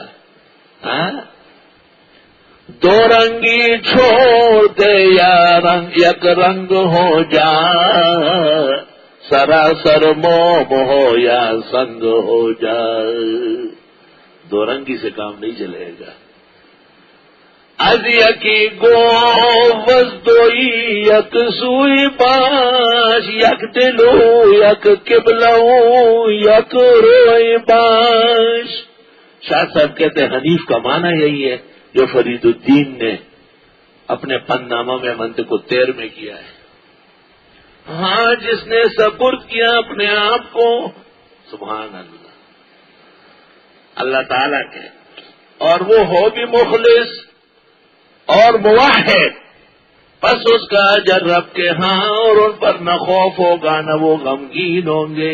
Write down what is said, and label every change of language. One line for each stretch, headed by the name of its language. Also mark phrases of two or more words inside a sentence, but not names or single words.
Urdu: ہاں، دو رنگی چھوڑ دے یا رنگ یک رنگ ہو جا، سراسر موم ہو یا سنگ ہو جا. دو رنگی سے کام نہیں چلے گا.
Persian: از یکی گو وزدوئی یک سوئی باش، یک دلو یک قبلو یک روئی باش.
Urdu: شاہ صاحب کہتے ہیں حنیف کا معنی یہی ہے جو فرید الدین نے اپنے پن نامہ میں منطق الطیر میں کیا ہے. ہاں، جس نے سپرد کیا اپنے آپ کو
Arabic: سبحان اللہ،
Urdu: اللہ تعالیٰ کے، اور وہ ہو بھی مخلص اور موحد، بس اس کا اجر رب کے ہاں، اور ان پر نہ خوف ہوگا نہ وہ غمگین ہوں گے۔